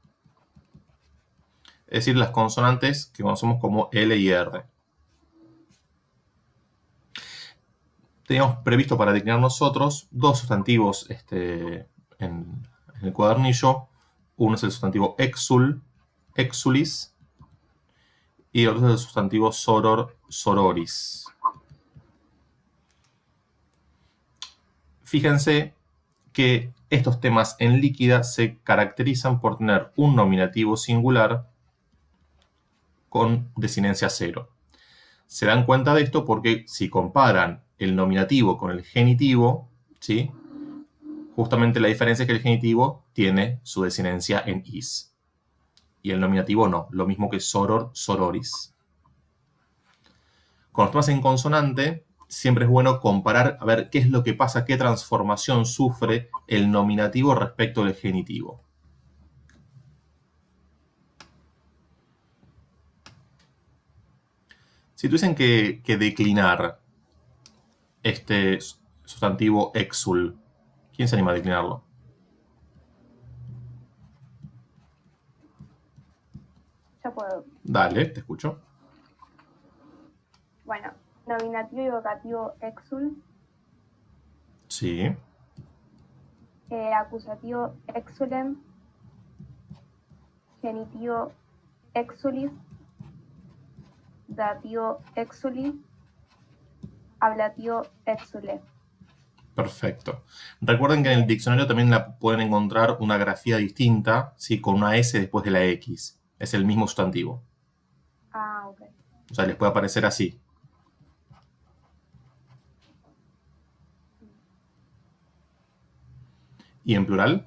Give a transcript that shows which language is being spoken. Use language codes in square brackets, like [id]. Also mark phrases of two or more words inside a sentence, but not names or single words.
[es] Es decir, las consonantes que conocemos como L y R. Teníamos previsto para declinar nosotros dos sustantivos en el cuadernillo. Uno es el sustantivo [la] exul, exulis, [es] y el otro es el sustantivo [la] soror, sororis. [es] Fíjense que estos temas en líquida se caracterizan por tener un nominativo singular con desinencia 0. Se dan cuenta de esto porque si comparan el nominativo con el genitivo, ¿sí? Justamente la diferencia es que el genitivo tiene su desinencia en is. Y el nominativo no, lo mismo que [la] soror, sororis. [es] Con los temas en consonante, siempre es bueno comparar a ver qué es lo que pasa, qué transformación sufre el nominativo respecto del genitivo. Si tuviesen que declinar este sustantivo exul, ¿quién se anima a declinarlo? Yo puedo. Dale, te escucho. Bueno, nominativo y vocativo exul. Sí. Acusativo exulem. Genitivo exulis. Dativo exuli. Ablativo exule. Perfecto. Recuerden que en el diccionario también pueden encontrar una grafía distinta, ¿sí? Con una S después de la X. Es el mismo sustantivo. Ah, ok. O sea, les puede aparecer así. ¿Y en plural?